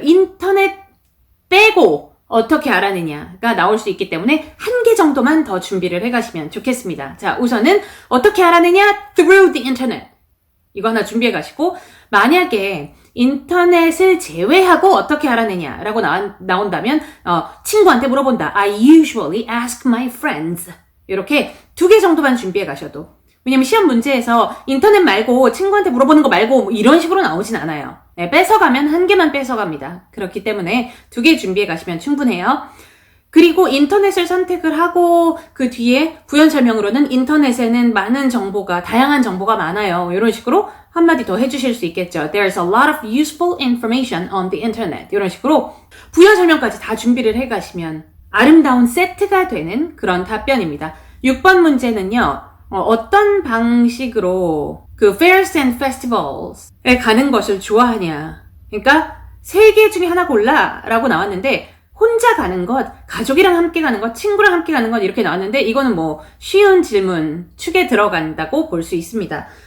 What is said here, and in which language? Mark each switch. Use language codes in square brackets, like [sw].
[ko] 인터넷 빼고 어떻게 알아내냐가 나올 수 있기 때문에 한 개 정도만 더 준비를 해가시면 좋겠습니다. 자, 우선은 어떻게 알아내냐 [en] through the internet [ko] 이거 하나 준비해 가시고 만약에 인터넷을 제외하고 어떻게 알아내냐라고 나온다면 친구한테 물어본다. [en] I usually ask my friends. [ko] 이렇게 2개 정도만 준비해 가셔도 왜냐면 시험 문제에서 인터넷 말고 친구한테 물어보는 거 말고 뭐 이런 식으로 나오진 않아요. 네, 뺏어가면 1개만 뺏어갑니다. 그렇기 때문에 2개 준비해 가시면 충분해요. 그리고 인터넷을 선택을 하고 그 뒤에 부연 설명으로는 인터넷에는 많은 정보가 다양한 정보가 많아요. 이런 식으로 한마디 더 해주실 수 있겠죠. [en] There's a lot of useful information on the internet. [ko] 이런 식으로 부연 설명까지 다 준비를 해가시면 아름다운 세트가 되는 그런 답변입니다. 6번 문제는요. 어떤 방식으로 그 [en] fairs and festivals [ko] 에 가는 것을 좋아하냐. 그러니까 세 개 중에 하나 골라 라고 나왔는데 혼자 가는 것, 가족이랑 함께 가는 것, 친구랑 함께 가는 것 이렇게 나왔는데 이거는 뭐 쉬운 질문 축에 들어간다고 볼 수 있습니다.